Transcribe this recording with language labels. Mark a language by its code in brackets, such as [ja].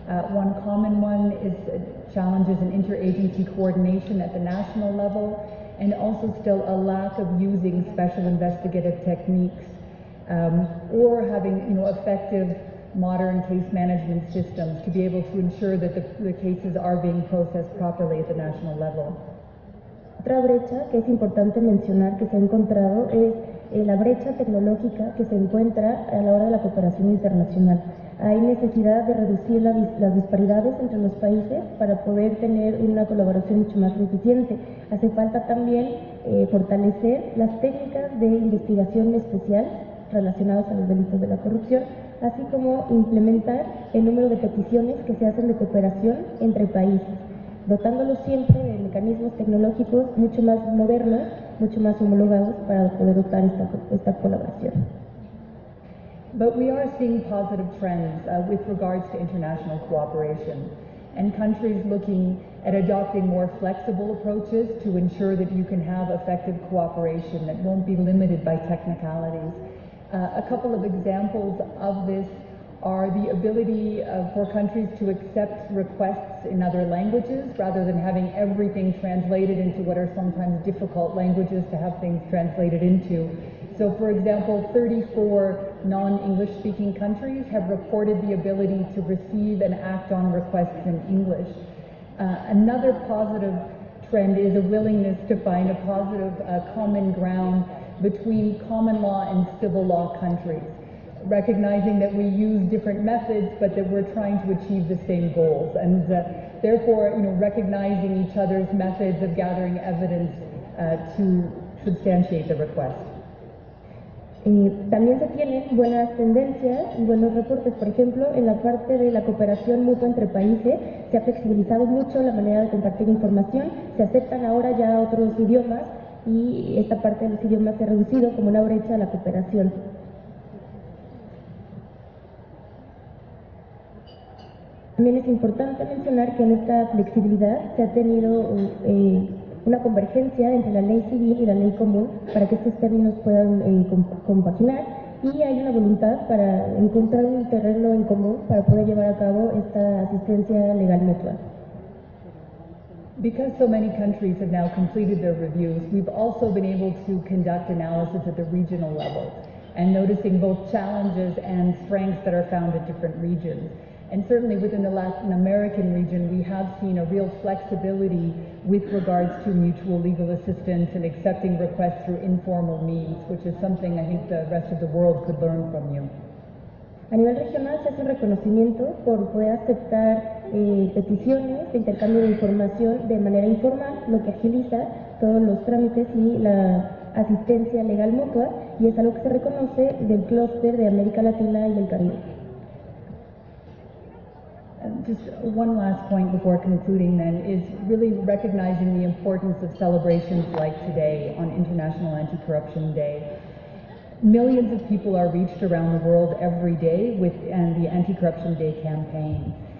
[en] One common one is challenges in interagency coordination at the national level, and also still a lack of using special investigative techniques or having effective modern case management systems to be able to ensure that the cases are being processed properly at the national level. [es] Otra brecha que es importante mencionar que se ha encontrado es la brecha tecnológica que se encuentra a la hora de la cooperación internacional. Hay necesidad de reducir las disparidades entre los países para poder tener una colaboración mucho más eficiente. Hace falta también fortalecer las técnicas de investigación especial relacionadas a los delitos de la corrupción, así como implementar el número de peticiones que se hacen de cooperación entre países, dotándolos siempre de mecanismos tecnológicos mucho más modernos, mucho más homologados para poder dotar esta colaboración. [en] But we are seeing positive trends with regards to international cooperation, and countries looking at adopting more flexible approaches to ensure that you can have effective cooperation that won't be limited by technicalities. A couple of examples of this are the ability for countries to accept requests in other languages rather than having everything translated into what are sometimes difficult languages to have things translated into. So, for example, 34 non-English speaking countries have reported the ability to receive and act on requests in English. Another positive trend is a willingness to find a positive common ground between common law and civil law countries, recognizing that we use different methods but that we're trying to achieve the same goals, and therefore recognizing each other's methods of gathering evidence to substantiate the request. [es] También se tienen buenas tendencias y buenos reportes. Por ejemplo, en la parte de la cooperación mutua entre países se ha flexibilizado mucho la manera de compartir información, se aceptan ahora ya otros idiomas y esta parte de los idiomas se ha reducido como una brecha a la cooperación. También es importante mencionar que en esta flexibilidad se ha tenido una convergencia entre la ley civil y la ley común para que estos términos puedan compaginar, y hay una voluntad para encontrar un terreno en común para poder llevar a cabo esta asistencia legal mutua. [en] Because so many countries have now completed their reviews, we've also been able to conduct analysis at the regional level and noticing both challenges and strengths that are found at different regions. And certainly within the Latin American region, we have seen a real flexibility with regards to mutual legal assistance and accepting requests through informal means, which is something I think the rest of the world could learn from you. [es] A nivel regional se hace un reconocimiento por poder aceptar peticiones de intercambio de información de manera informal, lo que agiliza todos los trámites y la asistencia legal mutua, y es algo que se reconoce del clúster de América Latina y el Caribe. [en] Just one last point before concluding then is really recognizing the importance of celebrations like today on International Anti-Corruption Day. Millions of people are reached around the world every day with the Anti-Corruption Day campaign.